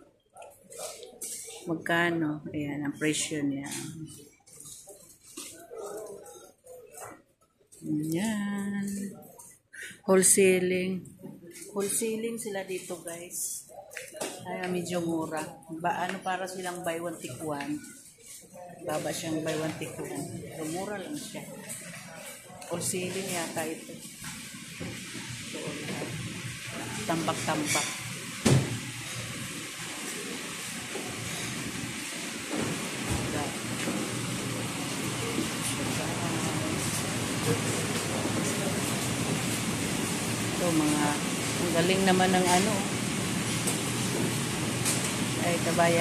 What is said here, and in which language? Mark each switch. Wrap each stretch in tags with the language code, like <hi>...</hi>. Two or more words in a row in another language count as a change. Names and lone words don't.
<tl>Magkano? Ayan, ang presyo niya. Ayan. Wholesaling. Wholesaling sila dito, guys. Kaya medyo mura. Para silang</tl> <en>buy one take one.</en> <tl>Baba siyang</tl> <en>buy one take one.</en> <tl>So, mura lang siya. Wholesaling yata ito. So, tambak-tambak. Ito, ang galing naman ng ay, kabayan.</tl>